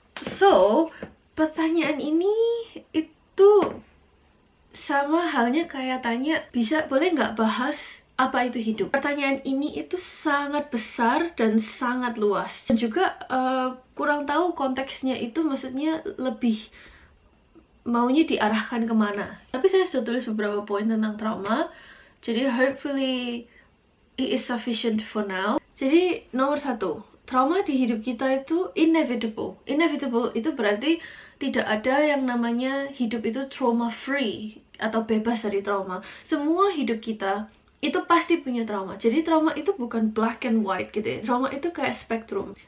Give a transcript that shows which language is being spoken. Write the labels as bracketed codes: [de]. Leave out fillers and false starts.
[id] So, pertanyaan ini itu sama halnya kayak tanya, boleh nggak bahas apa itu hidup? Pertanyaan ini itu sangat besar dan sangat luas. Dan juga kurang tahu konteksnya itu maksudnya lebih maunya diarahkan kemana. Tapi saya sudah tulis beberapa poin tentang trauma. Jadi [en] hopefully it is sufficient for now. [id] Jadi nomor 1, trauma di hidup kita itu inevitable. Inevitable itu berarti tidak ada yang namanya hidup itu trauma free atau bebas dari trauma. Semua hidup kita itu pasti punya trauma. Jadi trauma itu bukan black and white gitu ya. Trauma itu kayak spektrum.